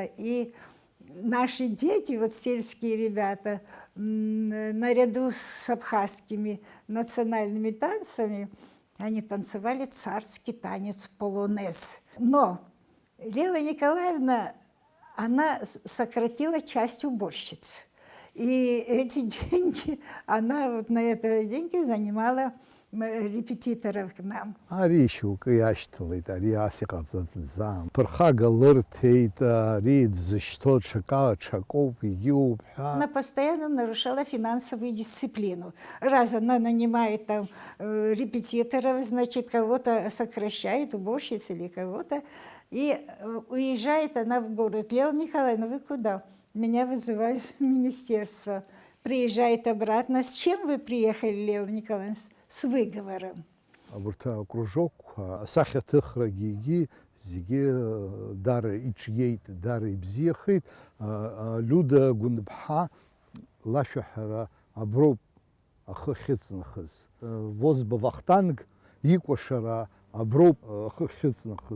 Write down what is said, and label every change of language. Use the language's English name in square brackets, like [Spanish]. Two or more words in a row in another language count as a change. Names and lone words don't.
[Russian] И наши дети, вот сельские ребята, наряду с абхазскими национальными танцами, они танцевали царский танец полонез. Но Леила Николаевна, она сократила часть уборщиц. И эти деньги, она вот на это деньги занимала репетиторов к нам. [Abkhazian] Аришук иашьҭалеит, ари ас иҟаҵатәӡам. Ԥырхага лырҭеит, ари дзышьҭоу ҽакоуп, егьиуп ҳәа. [Russian] Она постоянно нарушала финансовую дисциплину. Раз она нанимает там репетиторов, значит, кого-то сокращает, уборщиц или кого-то, и уезжает она в город. Леила Николаевна, вы куда? Меня вызывают в министерство. Приезжает обратно. С чем вы приехали, Леила Николаевна? С выговором. [Abkhazian] Урҭ акружокқәа асахьаҭыхрагьы егьи зегьы дара иҿиеит, дара ибзиахеит. Люда Гәындԥҳа лашәаҳәара аброуп ахы ахьыҵнахыз. Возба Вахтанг икәашара аброуп ахы ахьыҵнахыз.